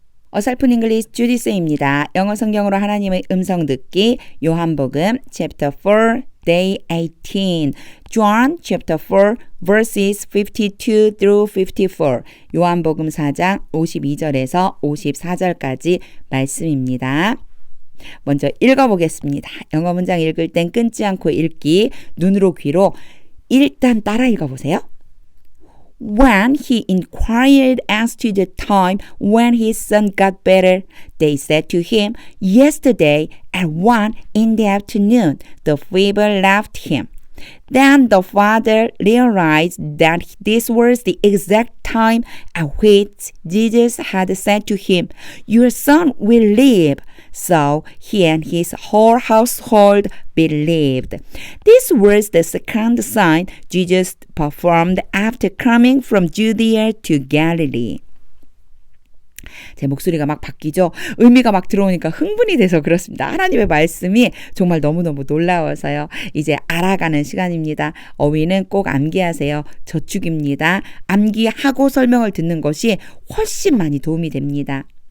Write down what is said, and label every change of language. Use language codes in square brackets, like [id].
[ko] 어설픈 잉글리시 주디스입니다. 영어 성경으로 하나님의 음성 듣기 요한복음 [en] chapter 4 day 18 John chapter 4 verses 52 through 54 [ko] 요한복음 4장 52절에서 54절까지 말씀입니다. 먼저 읽어보겠습니다. 영어 문장 읽을 땐 끊지 않고 읽기, 눈으로 귀로 일단 따라 읽어보세요. [en] When he inquired as to the time when his son got better, they said to him, Yesterday at 1 in the afternoon, the fever left him. Then the father realized that this was the exact time at which Jesus had said to him, Your son will live. So he and his whole household believed. This was the second sign Jesus performed after coming from Judea to Galilee. [ko] 제 목소리가 막 바뀌죠. 의미가 막 들어오니까 흥분이 돼서 그렇습니다. 하나님의 말씀이 정말 너무너무 놀라워서요. 이제 알아가는 시간입니다. 어휘는 꼭 암기하세요. 저축입니다. 암기하고 설명을 듣는 것이 훨씬 많이 도움이 됩니다.